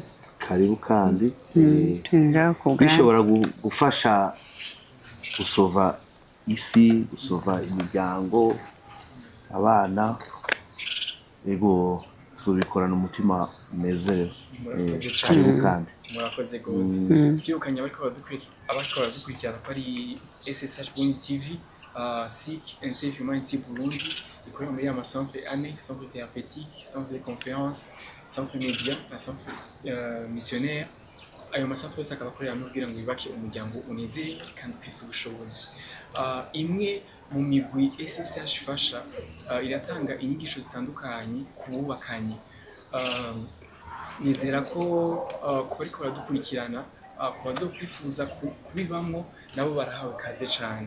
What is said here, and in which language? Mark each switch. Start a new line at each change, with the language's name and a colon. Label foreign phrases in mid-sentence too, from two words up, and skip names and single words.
Rundi: Karibu kandi bishobora gufasha gusova isi, gusova imiryango, abana, ego tubikorana umutima unezerewe. Karibu kandi. Murakoze gose. Twibukanye abariko baradukurikirana ko ari SSH.TV, Seek and Save Humanity Burundi, ikorera muri ama centre ane,
French: centre thérapeutique, centre de conférence, centre média na centre missionnaire.
Rundi: Ayo masantre yose akaba akorera n'ubwira ngo yubake umuryango unezeye kandi ufise ubushobozi. Imwe mu migwi SSH ifasha, iratanga inyigisho zitandukanye ku bubakanye. Nizera ko kuba ariko baradukurikirana, ku bazokwifuza kubibamwo nabo barahawe kaze cyane.